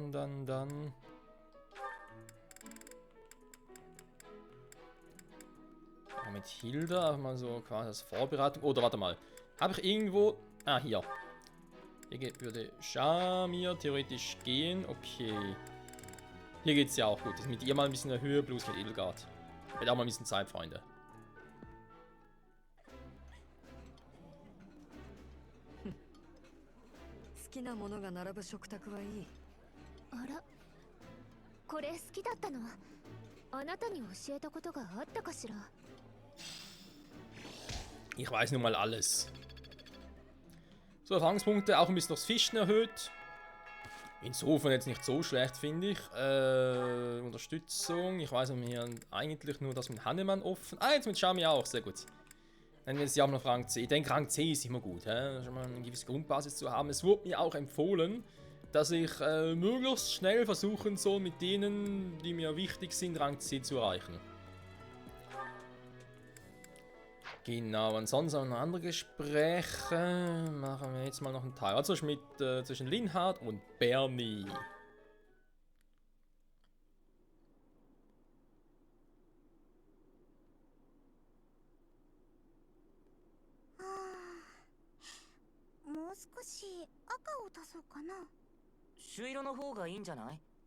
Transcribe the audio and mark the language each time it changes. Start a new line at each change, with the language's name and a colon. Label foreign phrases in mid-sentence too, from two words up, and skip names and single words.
German: Ja, mit Hilda einfach mal so quasi als Vorbereitung. Oder warte mal. Habe ich irgendwo. Ah, hier. Hier würde Shamir theoretisch gehen. Okay. Hier geht's ja auch gut. Das ist mit ihr mal ein bisschen in der Höhe, bloß mit Edelgard. Wird auch mal ein bisschen Zeit, Freunde.
Japanese: 好きなものが並ぶ食卓はいい。あら、これ好きだったの？あなたに教えたことがあったかしら？
German: Ich weiß nun mal alles. So, Erfahrungspunkte auch ein bisschen durchs Fischen erhöht. Insofern jetzt nicht so schlecht, finde ich. Unterstützung. Ich weiß mir eigentlich nur das mit Hannemann offen. Ah, jetzt mit Shami auch. Sehr gut. Dann jetzt ja auch noch Rang C. Ich denke, Rang C ist immer gut. Schon mal eine gewisse Grundbasis zu haben. Es wurde mir auch empfohlen, dass ich möglichst schnell versuchen soll, mit denen, die mir wichtig sind, Rang C zu erreichen. Genau, ansonsten haben wir noch andere Gespräche. Machen wir jetzt mal noch einen Teil. Also zwischen Linhard und Bernie.
Japanese: 朱色の方がいいんじゃない？